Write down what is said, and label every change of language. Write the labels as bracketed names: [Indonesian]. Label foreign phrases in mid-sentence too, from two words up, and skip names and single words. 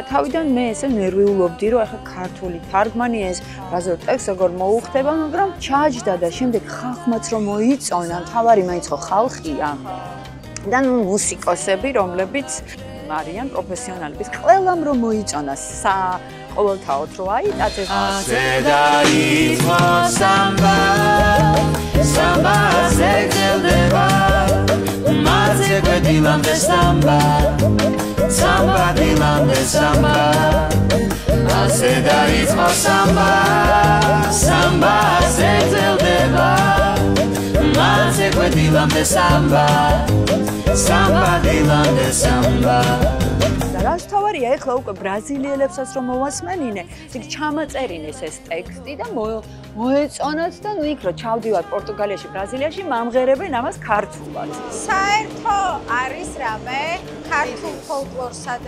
[Georgian] თავიდან მე ესე ნერვიულობდი რომ ახლა ქართული თარგმანი ეს ბაზარ ტექსტს როგორ მოუხდება, მაგრამ ჩაჯდა და შემდეგ ხალხმაც რომ მოიწონა, თავარი მაინც ხო ხალხია. და ნუ მუსიკოსები, რომლებიც არიან პროფესიონალების, ყველამ რომ მოიწონა ყოველთაოდ რო აი დაწეს Sedaico samba samba segdeleva Marze dilam de samba samba dilam de samba Sedaico samba samba segdeleva Marze dilam de samba samba dilam de samba რას თავარია ეხლა უკვე ბრაზილიელებსაც რომ მოვასმენინე, ისე ჩამაწერინეს ეს ტექსტი და მოეწონათ და ნუ იქ რო ჩავდივარ პორტუგალიაში, ბრაზილიაში, მამღერებენ ამას ქართულად. საერთო არის რამე ქართულ ფოლკლორსა და